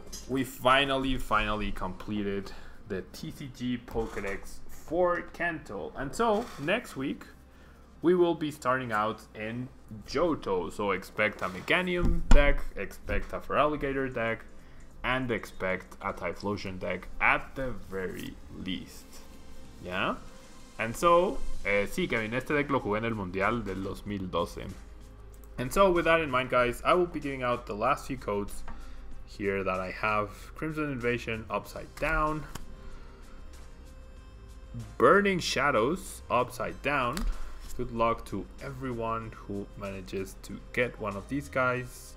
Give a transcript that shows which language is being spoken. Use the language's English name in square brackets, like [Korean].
[English] We finally completed the TCG PokeDECKS for Kanto. And so next week we will be starting out in Johto. So expect a Meganium deck, expect a Feraligatr deck, and expect a Typhlosion deck at the very least. Yeah? And so, [Spanish] sí, Kevin, este deck lo jugué en el Mundial del 2012. [English] And so with that in mind, guys, I will be giving out the last few codes here that I have. Crimson Invasion upside down. Burning Shadows upside down. Good luck to everyone who manages to get one of these guys.